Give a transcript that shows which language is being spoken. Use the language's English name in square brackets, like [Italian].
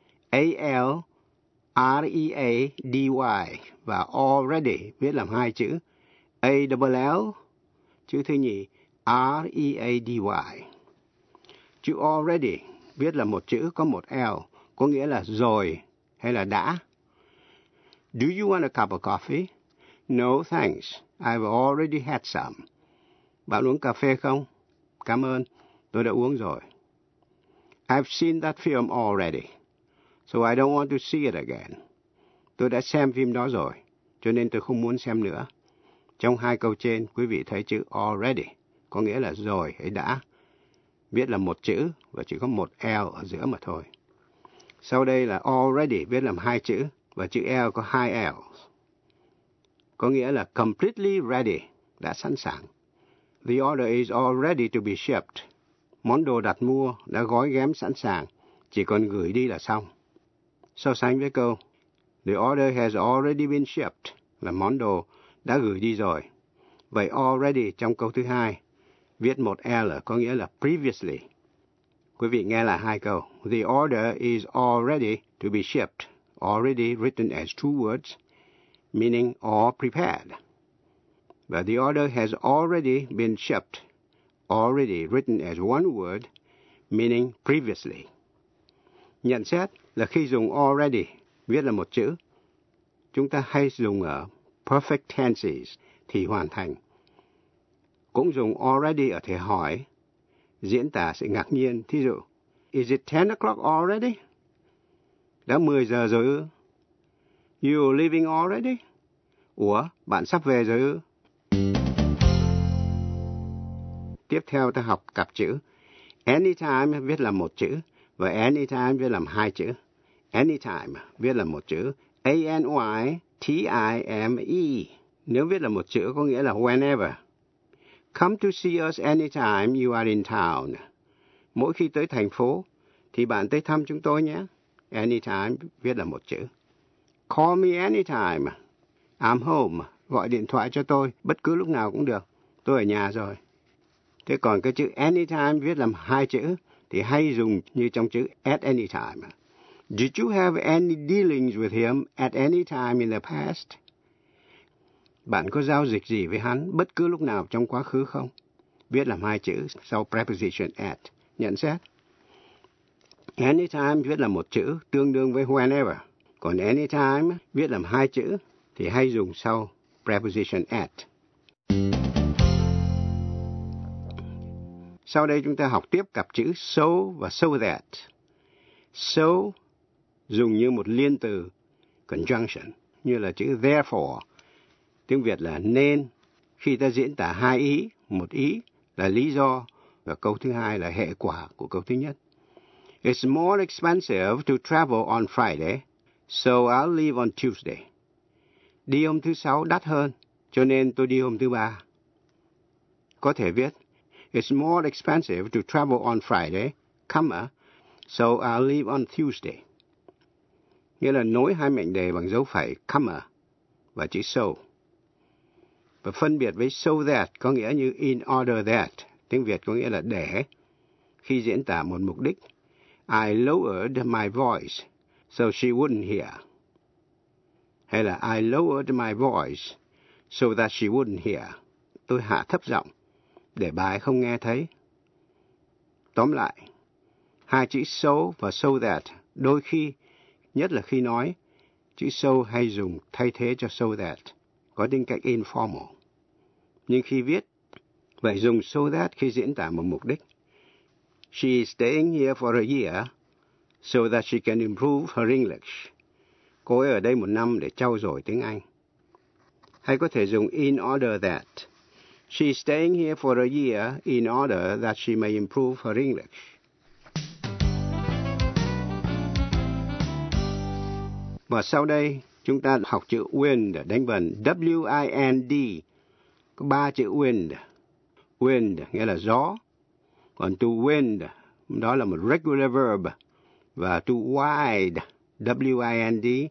[Vietnamese] A-L-R-E-A-D-Y và already viết làm hai chữ. A-L-L, chữ thứ nhì, R-E-A-D-Y. Chữ already viết là một chữ có một L, có nghĩa là rồi hay là đã. [English] Do you want a cup of coffee? No, thanks. I've already had some. [Vietnamese] Bạn uống cà phê không? Cảm ơn, tôi đã uống rồi. [English] I've seen that film already, so I don't want to see it again. [Vietnamese] Tôi đã xem phim đó rồi, cho nên tôi không muốn xem nữa. Trong hai câu trên, quý vị thấy chữ already có nghĩa là rồi hay đã. Viết là một chữ và chỉ có một L ở giữa mà thôi. Sau đây là already viết làm hai chữ và chữ L có hai L. Có nghĩa là completely ready, đã sẵn sàng. [English] The order is already to be shipped. [Vietnamese] Món đồ đặt mua đã gói ghém sẵn sàng, chỉ còn gửi đi là xong. So sánh với câu, [English] the order has already been shipped, [Vietnamese] là món đồ đã gửi đi rồi. Vậy already trong câu thứ hai, viết một L có nghĩa là previously. Quý vị nghe lại hai câu. [English] The order is already to be shipped, already written as two words, meaning all prepared. But the order has already been shipped, already written as one word, meaning previously. [Vietnamese] Nhận xét là khi dùng already, viết là một chữ, chúng ta hay dùng ở perfect tenses, thì hoàn thành. Cũng dùng already ở thể hỏi, diễn tả sự ngạc nhiên. Thí dụ, [English] is it 10 o'clock already? [Vietnamese] Đã 10 giờ rồi ư? [English] You leaving already? [Vietnamese] Ủa, bạn sắp về rồi ư? Tiếp theo ta học cặp chữ. Anytime viết là một chữ và anytime viết làm hai chữ. Anytime viết là một chữ. A-N-Y-T-I-M-E. Nếu viết là một chữ có nghĩa là whenever. [English] Come to see us anytime you are in town. [Vietnamese] Mỗi khi tới thành phố thì bạn tới thăm chúng tôi nhé. Anytime viết là một chữ. [English] Call me anytime. I'm home. [Vietnamese] Gọi điện thoại cho tôi bất cứ lúc nào cũng được. Tôi ở nhà rồi. Thế còn cái chữ anytime viết làm hai chữ thì hay dùng như trong chữ at any time. [English] Did you have any dealings with him at any time in the past? [Vietnamese] Bạn có giao dịch gì với hắn bất cứ lúc nào trong quá khứ không? Viết làm hai chữ sau preposition at. Nhận xét. Anytime viết là một chữ tương đương với whenever. Còn anytime viết làm hai chữ thì hay dùng sau preposition at. Sau đây chúng ta học tiếp cặp chữ so và so that. So dùng như một liên từ, conjunction, như là chữ therefore. Tiếng Việt là nên, khi ta diễn tả hai ý, một ý là lý do và câu thứ hai là hệ quả của câu thứ nhất. [English] It's more expensive to travel on Friday, so I'll leave on Tuesday. [Vietnamese] Đi hôm thứ sáu đắt hơn, cho nên tôi đi hôm thứ ba. Có thể viết, [English] it's more expensive to travel on Friday, comma, so I'll leave on Tuesday. [Vietnamese] Nghĩa là nối hai mệnh đề bằng dấu phẩy comma và chữ so. Và phân biệt với so that có nghĩa như in order that, tiếng Việt có nghĩa là để. Khi diễn tả một mục đích, [English] I lowered my voice so she wouldn't hear. [Vietnamese] Hay là [English] I lowered my voice so that she wouldn't hear. [Vietnamese] Tôi hạ thấp giọng để bà ấy không nghe thấy. Tóm lại, hai chữ so và so that đôi khi, nhất là khi nói, chữ so hay dùng thay thế cho so that, có tính cách informal. Nhưng khi viết, vậy dùng so that khi diễn tả một mục đích. [English] She is staying here for a year so that she can improve her English. [Vietnamese] Cô ấy ở đây một năm để trau dồi tiếng Anh. Hay có thể dùng in order that. [English] She's staying here for a year in order that she may improve her English. [Vietnamese] Và sau đây, chúng ta học chữ wind, đánh vần W-I-N-D. Có ba chữ wind. Wind nghĩa là gió. Còn to wind, đó là một regular verb. Và to wind, W-I-N-D,